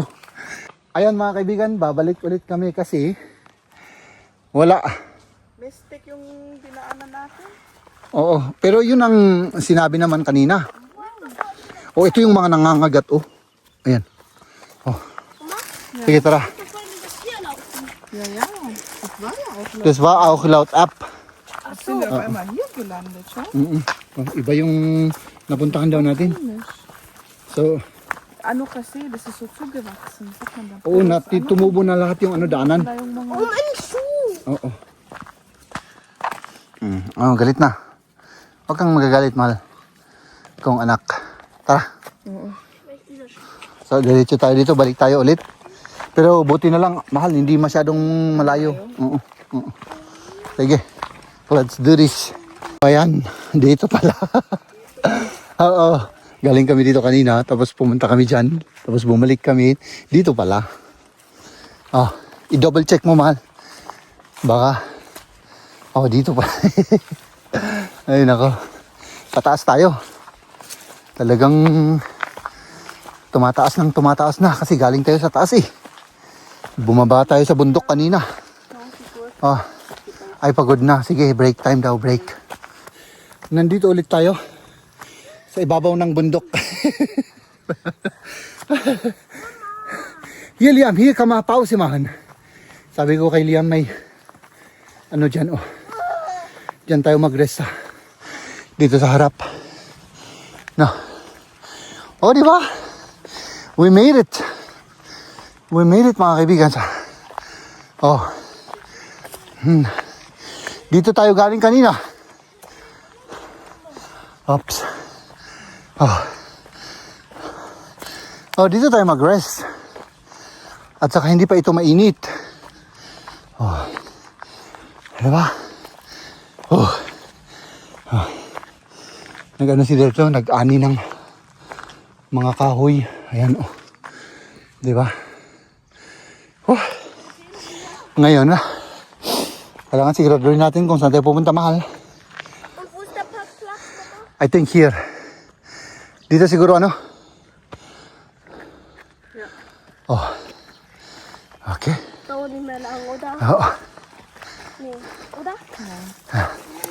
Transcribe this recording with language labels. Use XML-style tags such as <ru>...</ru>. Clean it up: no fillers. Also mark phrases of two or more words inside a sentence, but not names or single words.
<tl>Ayan mga kaibigan, babalik ulit kami kasi wala. Mistake yung dinaanan natin. Oo, pero yun ang sinabi naman kanina. Ito yung mga nangangagat, Ayan. Sige, tara.</tl> <de>Ja. Das war auch laut ab. Sind wir auf einmal hier gelandet, schon?</de> <tl>Iba yung napuntahan daw natin. So, Ano kasi,</tl> <de>das ist so zugewachsen. Sagt man da.</de> <tl>tumubo na lahat yung daanan. Wala yung mga...</tl> <de>Mein Schuh.</de> <tl>Oo. Galit na. Huwag kang magagalit, mahal. Kung anak. Tara. So, diretso tayo dito. Balik tayo ulit. Pero buti na lang, mahal. Hindi masyadong malayo. Oo. Oo. Sige.</tl> <en>Let's do this.</en> <tl>Ayan. Dito pala. Oo. Galing kami dito kanina. Tapos pumunta kami dyan. Tapos bumalik kami. Dito pala. Oh, i-double check mo, mahal. Baka. Oh, dito pala. Ay, nako. Pataas tayo. Talagang tumataas na kasi galing tayo sa taas eh. Bumaba tayo sa bundok kanina. Oh, ay pagod na. Sige,</tl> <en>break time</en> <tl>daw, break. Nandito ulit tayo sa ibabaw ng bundok. Yeah, Liam, here ka mapausimahan. Sabi ko kay Liam may ano dyan, oh. Dyan tayo mag-rest dito sa harap. No. Oh, di ba?</tl> <en>We made it. We made it,</en> <tl>mga kaibigan. Oh. Dito tayo galing kanina. Oops. Oh. Oh, dito tayo mag-rest. At saka hindi pa ito mainit. Oh. Diba? Oh. Oh. Nag-ano si Delto, nag-ani ng mga kahoy. Ayan, oh. Diba? Oh. Ngayon, kailangan siguraduhin natin kung saan tayo pupunta, mahal.</tl> <de>Und wo ist der Parkplatz, Papa?</de> <en>I think here.</en> <tl>Dito siguro, ano?</tl> <de>Ja.</de> <en>Oh. Okay.</en> <de>Dauert nicht mehr lang, oder? Oh. Nee, oder? Ja.</de>